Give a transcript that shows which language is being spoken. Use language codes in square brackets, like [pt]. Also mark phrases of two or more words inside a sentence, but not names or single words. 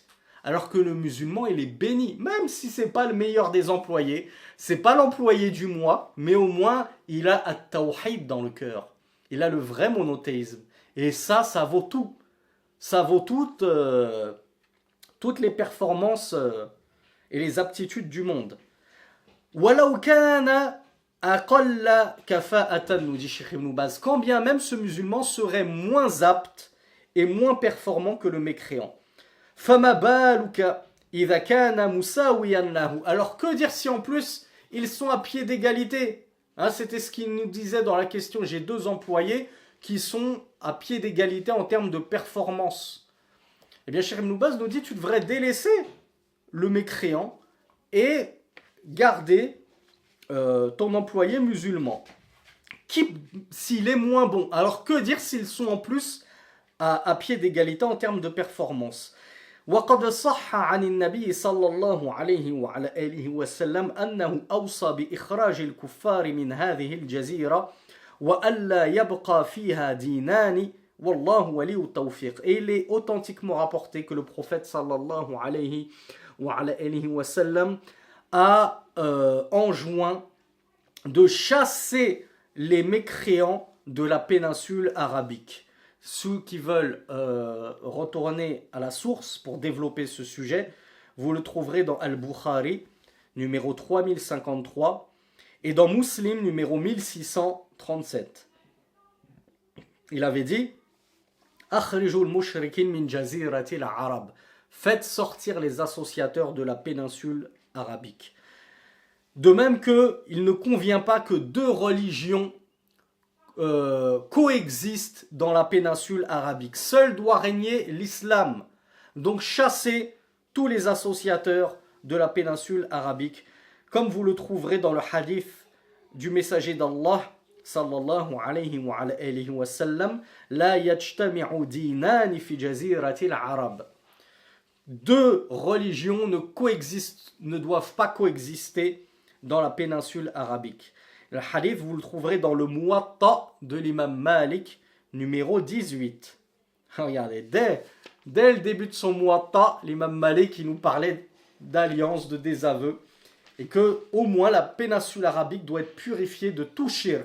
[fr] Alors que le musulman, il est béni, même si ce n'est pas le meilleur des employés, c'est pas l'employé du mois, mais au moins, il a at-tawhid dans le cœur. Il a le vrai monothéisme. Et ça vaut tout. Ça vaut toutes les performances et les aptitudes du monde. [ar] ولو كان أقل كفاءة, [fr] nous dit Cheikh Ibn Baz, quand bien même ce musulman serait moins apte et moins performant que le mécréant. [ar] فما بالك إذا كان مساويا له. [fr] Alors que dire si en plus ils sont à pied d'égalité? C'était ce qu'il nous disait dans la question. J'ai deux employés qui sont à pied d'égalité en termes de performance. Eh bien, Cheikh Ibn Baz nous dit tu devrais délaisser le mécréant et garder ton employé musulman. S'il est moins bon. Alors que dire s'ils sont en plus à pied d'égalité en termes de performance? [ar] وقد صح عن النبي صلى الله عليه وعلى آله وسلم أنه أوصى بإخراج الكفار من هذه الجزيرة وألا يبقى فيها دينان والله ولي التوفيق. [fr] Et il est authentiquement rapporté que le prophète [ar] صلى الله عليه وعليه وسلم [fr] a enjoint de chasser les mécréants de la péninsule arabique. Ceux qui veulent retourner à la source pour développer ce sujet, vous le trouverez dans Al-Bukhari, numéro 3053, et dans Muslim, numéro 1637. Il avait dit [ar] أخرجوا المشركين من جزيرة العرب. [fr] Faites sortir les associateurs de la péninsule arabique. De même qu'il ne convient pas que deux religions coexistent dans la péninsule arabique. Seul doit régner l'islam. Donc chassez tous les associateurs de la péninsule arabique, comme vous le trouverez dans le hadith du messager d'Allah [ar] صلى الله عليه وعليه وسلم, لا يجتمع دينان في جزيرة العرب. [fr] Deux religions ne doivent pas coexister dans la péninsule arabique. Le hadith, vous le trouverez dans le Muwatta de l'imam Malik, numéro 18. Regardez, dès le début de son Muwatta, l'imam Malik, il nous parlait d'alliance, de désaveu, et que au moins la péninsule arabique doit être purifiée de tout shirk.